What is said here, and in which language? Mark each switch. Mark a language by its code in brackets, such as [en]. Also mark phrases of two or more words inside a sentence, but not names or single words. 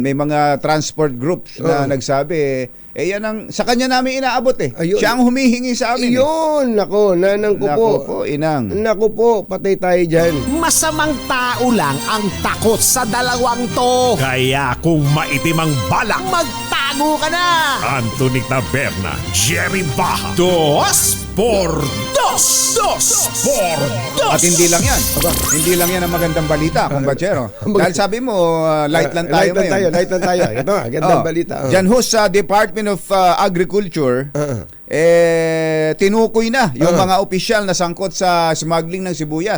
[tl] May mga transport groups na nagsabi, yan ang, sa kanya namin inaabot eh. Ayun. Siya ang humihingi sa amin. Yun, nako, nanang ko po. Nako po, inang. Naku po, patay tayo dyan. Masamang tao lang ang takot sa dalawang to. Kaya kung maitim ang balak, magtago ka na! Anthony Taberna, Jerry Baja, Dos por Dos! Dos por Dos! At hindi lang yan. Hindi lang yan ang magandang balita, kumbachero. Dahil sabi mo, light lang tayo ngayon. Light lang tayo. Ito nga, gandang balita. Diyan ho sa Department of Agriculture, tinukoy na yung mga opisyal na sangkot sa smuggling ng sibuyas.